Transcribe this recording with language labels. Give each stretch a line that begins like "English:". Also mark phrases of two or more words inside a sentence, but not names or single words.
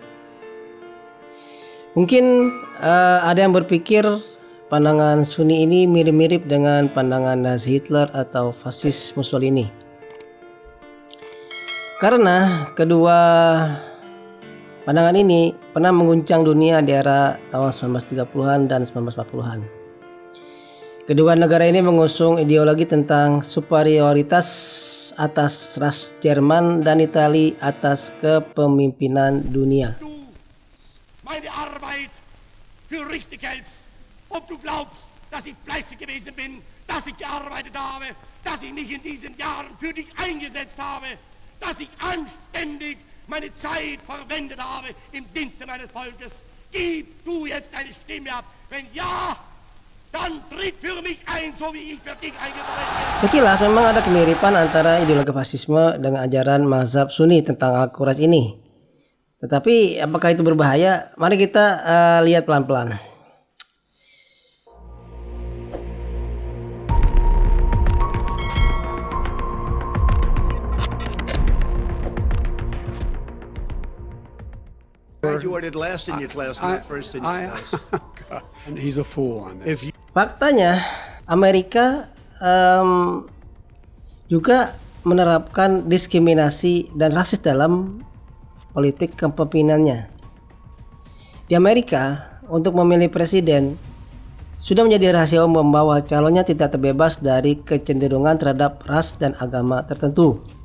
Indonesian: Mungkin ada yang berpikir pandangan Sunni ini mirip-mirip dengan pandangan Nazi Hitler atau fasis Mussolini, karena kedua pandangan ini pernah mengguncang dunia di era tahun 1930-an dan 1940-an. Kedua negara ini mengusung ideologi tentang superioritas atas ras Jerman dan Italia atas kepemimpinan dunia.
German: Meine Arbeit für richtig hältst, ob du glaubst, dass ich fleißig gewesen bin, dass ich gearbeitet habe, dass ich mich in diesen Jahren für dich eingesetzt habe, dass ich anständig meine Zeit verwendet habe im Dienste meines Volkes. Gib du jetzt deine Stimme ab. Wenn ja, dan tritt für mich ein, so wie ich für dich eingetreten bin.
Indonesian: Sekilas memang ada kemiripan antara ideologi fasisme dengan ajaran mazhab Sunni tentang Al-Quraisy ini. Tetapi apakah itu berbahaya? Mari kita lihat pelan-pelan.
English: Graduated last in your class, not first in your class. God, and he's a fool on this.
Indonesian: Faktanya Amerika juga menerapkan diskriminasi dan rasis dalam politik kepemimpinannya. Di Amerika, untuk memilih presiden sudah menjadi rahasia umum bahwa calonnya tidak terbebas dari kecenderungan terhadap ras dan agama tertentu.